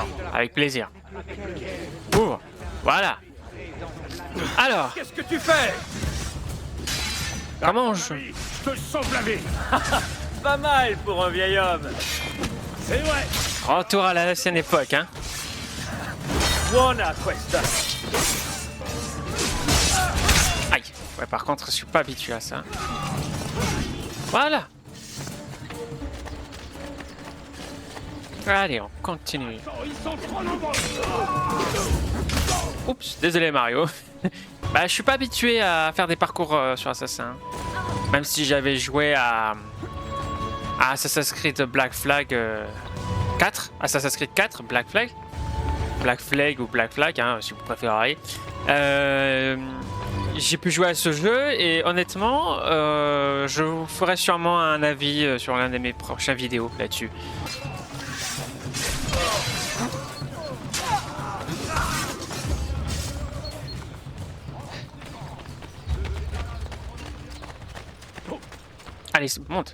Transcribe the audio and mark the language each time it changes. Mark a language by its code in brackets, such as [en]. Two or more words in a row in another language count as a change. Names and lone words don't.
[fr] Avec plaisir. Ouvre. Voilà. Alors, Qu'est-ce que tu fais? comment je... Je te sauve la vie. Pas mal pour un vieil homme. C'est vrai. Retour à l'ancienne époque, hein. [it] Buona questa. [fr] Aïe. Ouais, par contre, je suis pas habitué à ça. Voilà. Allez, on continue. Ils sont trop nombreux. Oups, désolé Mario. Bah, je suis pas habitué à faire des parcours sur Assassin. Même si j'avais joué à Assassin's Creed Black Flag 4. Assassin's Creed 4, Black Flag. Black Flag ou Black Flag, hein, si vous préférez. J'ai pu jouer à ce jeu et honnêtement, je vous ferai sûrement un avis sur l'un de mes prochaines vidéos là-dessus. Allez, monte.